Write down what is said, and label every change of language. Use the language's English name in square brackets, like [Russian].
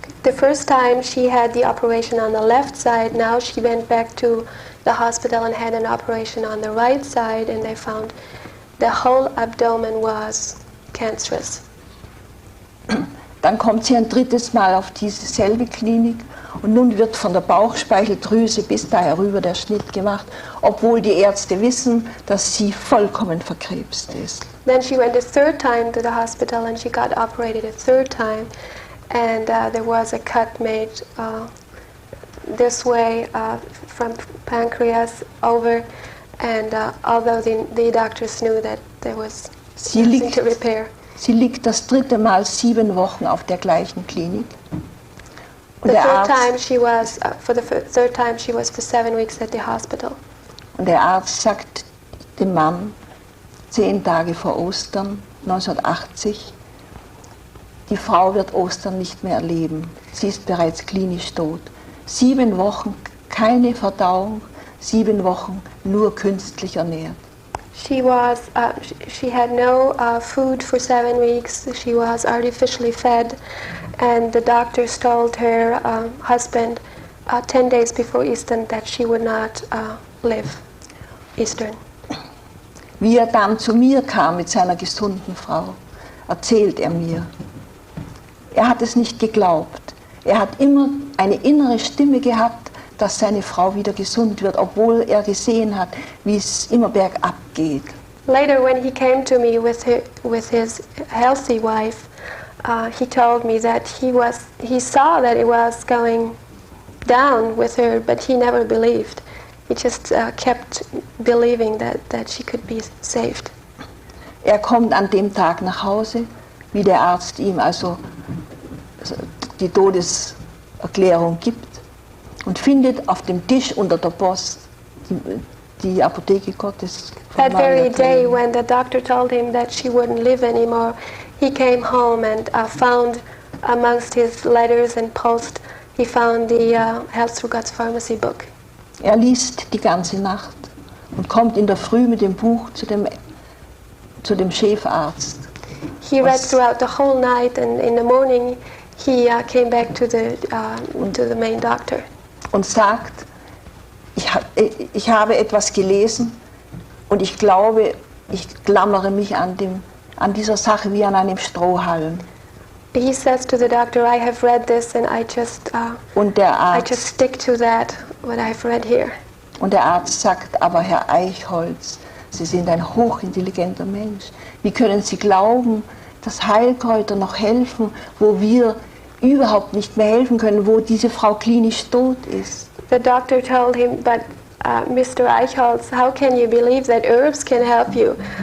[English] The first time she had the operation on the left side, now she went back to the hospital and had an operation on the right side, and they found the whole abdomen was cancerous. [German] Dann kommt sie ein drittes Mal auf diese selbe Klinik und nun wird von der Bauchspeicheldrüse bis da herüber der Schnitt gemacht, obwohl die Ärzte wissen, dass sie vollkommen verkrebst ist. [English] Then she went a third time to the hospital and she got operated a third time, and there was a cut made this way from pancreas over, and although the doctors knew that there was nothing to repair. [German] Sie liegt das dritte Mal 7 Wochen auf der gleichen Klinik. Und [English] The [German] der [English] third [German] Arzt, [English] time she was, for the third time she was for 7 weeks at the hospital. [German] und der Arzt sagt dem Mann 10 Tage vor Ostern 1980, die Frau wird Ostern nicht mehr erleben. Sie ist bereits klinisch tot. 7 Wochen keine Verdauung, 7 Wochen nur künstlich ernährt. [English] She was, she had no food for 7 weeks. She was artificially fed, and the doctors told her husband 10 days before Easter that she would not live Easter. [German] Wie er dann zu mir kam mit seiner gesunden Frau, erzählt er mir. Er hat es nicht geglaubt. Er hat immer eine innere Stimme gehabt, dass seine Frau wieder gesund wird, obwohl er gesehen hat, wie es immer bergab geht. [English] Later, when he came to me with his healthy wife, he told me that he saw that it was going down with her, but he never believed. He just kept believing that she could be saved. [German] Er kommt an dem Tag nach Hause, wie der Arzt ihm also die Todeserklärung gibt, und findet auf dem Tisch unter der Post die Apotheke Gottes. [English] That very day when the doctor told him that she wouldn't live anymore, he came home and found amongst his letters and post, he found the Health Through God's Pharmacy book. [German] Er liest die ganze Nacht und kommt in der Früh mit dem Buch zu dem Chefarzt. [English] He read throughout the whole night, and in the morning he came back to the main doctor. [German] Und sagt, ich habe etwas gelesen und ich glaube, ich klammere mich an dieser Sache wie an einem Strohhalm. [English] He says to the doctor, I have read this and I just stick to that, what I've read here. [German] Und der Arzt sagt, aber Herr Eichholz, Sie sind ein hochintelligenter Mensch. Wie können Sie glauben, dass Heilkräuter noch helfen, wo wir überhaupt nicht mehr helfen können, wo diese Frau klinisch tot ist? [English] The doctor told him, but Mr. Eichholz, how can you believe that herbs can help you?